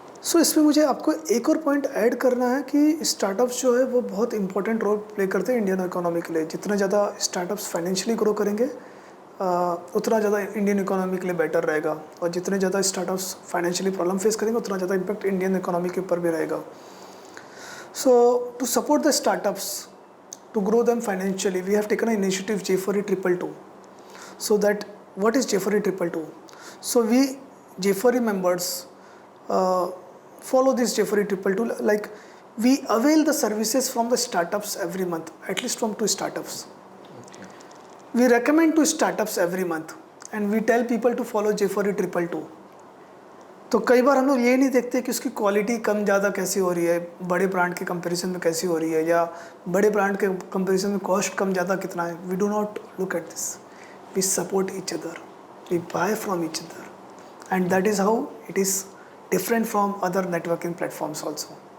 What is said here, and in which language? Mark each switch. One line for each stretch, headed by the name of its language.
Hindi: सो इसमें मुझे आपको एक और पॉइंट ऐड करना है कि स्टार्टअप्स जो है वो बहुत इंपॉर्टेंट रोल प्ले करते हैं इंडियन इकोनॉमी के लिए। जितना ज़्यादा स्टार्टअप्स फाइनेंशियली ग्रो करेंगे उतना ज़्यादा इंडियन इकोनॉमी के लिए बेटर रहेगा, और जितने ज़्यादा स्टार्टअप्स फाइनेंशियली प्रॉब्लम फेस करेंगे उतना ज़्यादा इम्पैक्ट इंडियन इकोनॉमी के ऊपर भी रहेगा।
English: So to support the startups to grow them financially, we have taken an initiative J4E 222. So that what is J4E 222? So we J4E members follow this J4E 222, like we avail the services from the startups every month, at least from 2 startups. Okay. We recommend 2 startups every month and we tell people to follow J4E 222.
Hindi: तो कई बार हम लोग ये नहीं देखते कि उसकी quality कम ज़्यादा कैसी हो रही है, बड़े ब्रांड के कंपैरिजन में कैसी हो रही है, या बड़े ब्रांड के कंपैरिजन में कॉस्ट कम ज़्यादा कितना है।
English: We do not look at this, we support each other, we buy from each other, and that is how it is different from other networking platforms also.